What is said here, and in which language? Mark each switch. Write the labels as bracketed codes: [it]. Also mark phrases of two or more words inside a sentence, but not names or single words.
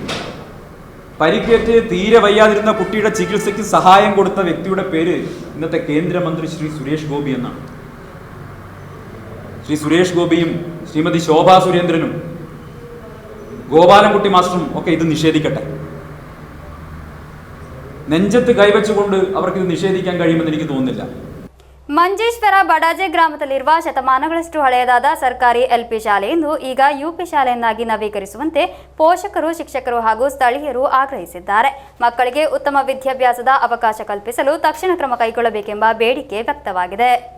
[ml] പരിക്കേറ്റ് തീരെ വയ്യാതിരുന്ന കുട്ടിയുടെ ചികിത്സയ്ക്ക് സഹായം കൊടുത്ത വ്യക്തിയുടെ പേര് ഇന്നത്തെ കേന്ദ്രമന്ത്രി ശ്രീ സുരേഷ് ഗോപി എന്നാണ്. ശ്രീ സുരേഷ് ഗോപിയും ശ്രീമതി ശോഭാ സുരേന്ദ്രനും ഗോപാലൻകുട്ടി മാസ്റ്ററും ഒക്കെ ഇത് നിഷേധിക്കട്ടെ. നെഞ്ചത്ത് കൈവച്ചുകൊണ്ട് അവർക്കിത് നിഷേധിക്കാൻ കഴിയുമെന്ന് എനിക്ക് തോന്നുന്നില്ല. [kn] ಮಂಜೇಶ್ವರ ಬಡಾಜೆ ಗ್ರಾಮದಲ್ಲಿರುವ ಶತಮಾನಗಳಷ್ಟು ಹಳೆಯದಾದ ಸರ್ಕಾರಿ ಎಲ್ಪಿ ಶಾಲೆಯನ್ನು ಈಗ ಯುಪಿ ಶಾಲೆಯನ್ನಾಗಿ ನವೀಕರಿಸುವಂತೆ ಪೋಷಕರು, ಶಿಕ್ಷಕರು ಹಾಗೂ ಸ್ಥಳೀಯರು ಆಗ್ರಹಿಸಿದ್ದಾರೆ. ಮಕ್ಕಳಿಗೆ ಉತ್ತಮ ವಿದ್ಯಾಭ್ಯಾಸದ ಅವಕಾಶ ಕಲ್ಪಿಸಲು ತಕ್ಷಣ ಕ್ರಮ ಕೈಗೊಳ್ಳಬೇಕೆಂಬ ಬೇಡಿಕೆ ವ್ಯಕ್ತವಾಗಿದೆ.